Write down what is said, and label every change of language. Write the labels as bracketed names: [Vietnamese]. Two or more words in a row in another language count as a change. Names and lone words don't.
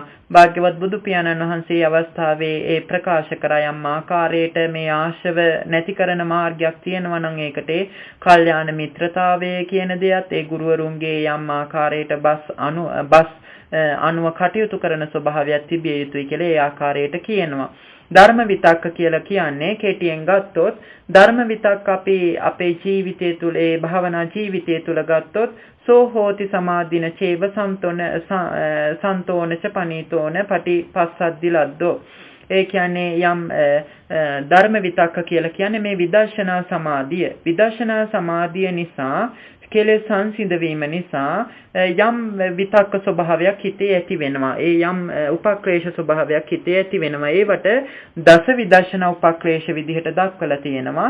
[Sinhala] භාග්‍යවත් බුදු පියාණන් වහන්සේ අවස්ථාවේ ඒ ප්‍රකාශ කරා යම් ආකාරයට මේ ආශව නැති කරන මාර්ගයක් තියෙනවා නම් ඒකට කල්යාණ මිත්‍රතාවය කියන දෙයත් ඒ ගුරුවරුන්ගේ යම් ආකාරයට බස් අනුව කටයුතු කරන ස්වභාවයක් තිබිය යුතුයි කියලා ඒ ආකාරයට කියනවා. ධර්ම විතක්ක කියලා කියන්නේ කෙටියෙන් ගත්තොත් ධර්ම විතක්ක අපේ ජීවිතය තුළ ඒ භාවනා ජීවිතය තුළ ගත්තොත් [Pali] සෝ හෝති සමාධින චේව සන්තෝනච පනීතෝන පටිපස්සද්දි ලද්දෝ. [Sinhala] ඒ කියන්නේ යම් ධර්ම විතක්ක කියලා කියන්නේ මේ විදර්ශනා සමාධිය. විදර්ශනා සමාධිය නිසා කෙලෙස් සංසිඳ වීම නිසා යම් විතක්ක ස්වභාවයක් හිතේ ඇති වෙනවා. ඒ යම් උපක්ලේශ ස්වභාවයක් හිතේ ඇති වෙනවා. ඒවට දස විදර්ශනා උපක්ලේශ විදිහට දක්වලා තියෙනවා.